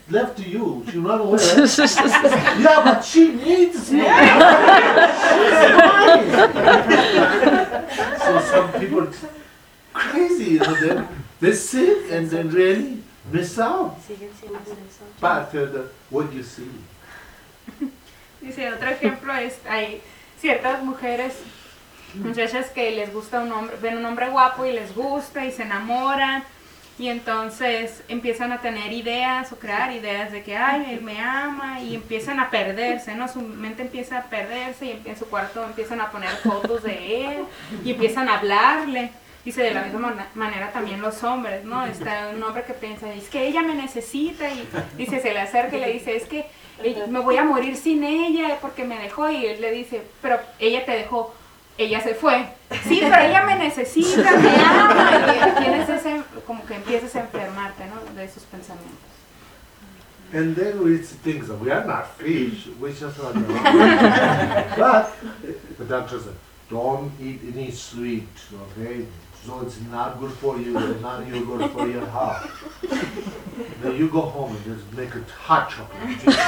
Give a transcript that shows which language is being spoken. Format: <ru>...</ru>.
<en>Left you. She ran away. Yeah, but she needs me. She's mine. So some people, crazy, you know, they sit and then really miss out. But what you see.</en> <es>Dice, otro ejemplo es, hay ciertas mujeres, muchachas que les gusta un hombre, ven un hombre guapo y les gusta y se enamoran y entonces empiezan a tener ideas o crear ideas de que, ay, él me ama y empiezan a perderse, ¿no? Su mente empieza a perderse y en su cuarto empiezan a poner fotos de él y empiezan a hablarle. Dice, de la misma manera también los hombres, ¿no? Está un hombre que piensa, es que ella me necesita y dice, se le acerca y le dice, es que me voy a morir sin ella porque me dejó, y él le dice, pero ella te dejó, ella se fue. Sí, pero ella me necesita, me ama. Y tienes ese, como que empiezas a enfermarte, ¿no? De esos pensamientos.</es> <en>And then we think that we are not fish, we just are not. But the doctor said, don't eat any sweet, okay? So it's not good for you, and not you good for your health. Then you go home and just make a hot chocolate.</en>